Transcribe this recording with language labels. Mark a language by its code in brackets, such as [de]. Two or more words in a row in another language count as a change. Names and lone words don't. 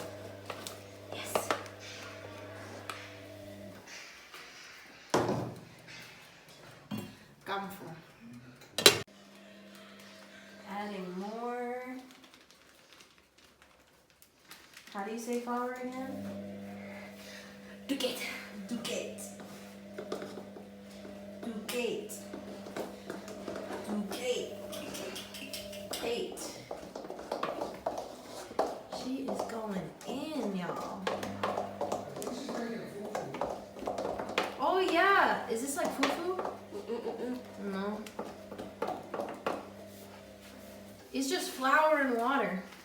[en] Yes. Genfo. Adding more. How do you say flour again? Duket. Duket. Duket. Duket. Kate. She is going in, y'all. Oh yeah, is this like fufu? No. It's just flour and water.